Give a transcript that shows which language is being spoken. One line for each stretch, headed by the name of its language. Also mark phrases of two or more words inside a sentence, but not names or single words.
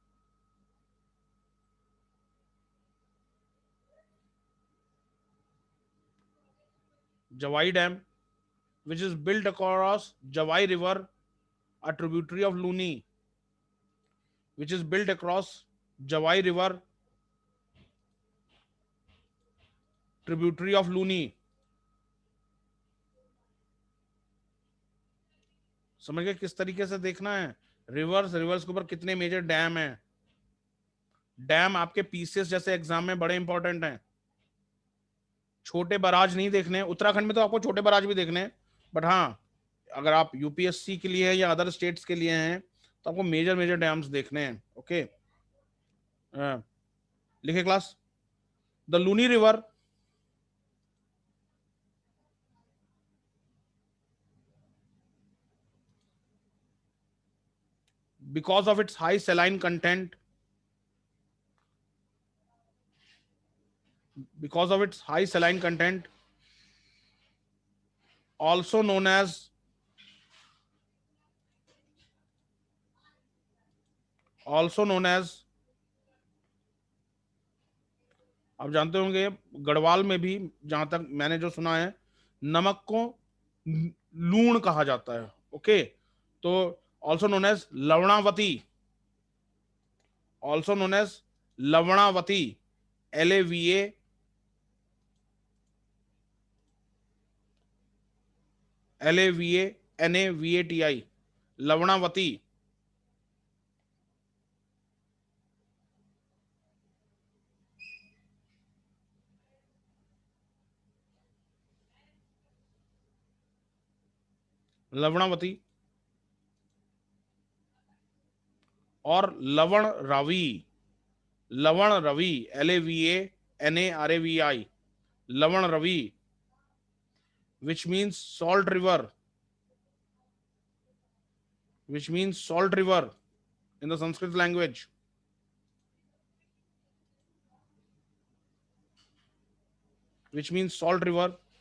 English: Jawai Dam, which is built across Jawai River, a tributary of Luni, which is built across Jawai River, tributary of Luni.
Hindi: समझ गए किस तरीके से देखना है? रिवर्स, रिवर्स के ऊपर कितने
English: major dam
Hindi: हैं. डैम आपके पीसीएस जैसे एग्जाम में बड़े इंपॉर्टेंट हैं. छोटे बराज नहीं देखने. उत्तराखंड में तो आपको छोटे बराज भी देखने हैं, बट हाँ, अगर आप यूपीएससी के लिए या
English: other states
Hindi: के लिए हैं तो आपको
English: major major dams
Hindi: देखने हैं. ओके, लिखे क्लास.
English: the Luni river because of its high saline content, also known as
Hindi: आप जानते होंगे गढ़वाल में भी, जहां तक मैंने जो सुना है, नमक को लूण कहा जाता है.
English: ओके, तो also known as लवणावती, also known as लवणावती, LAVA, NAVATI, लवणावती.
Hindi: लवणावती और लवण रावी, लवण रवि, LAVANARAVI, लवण रवि,
English: which means salt river, in the Sanskrit language. Which means salt river.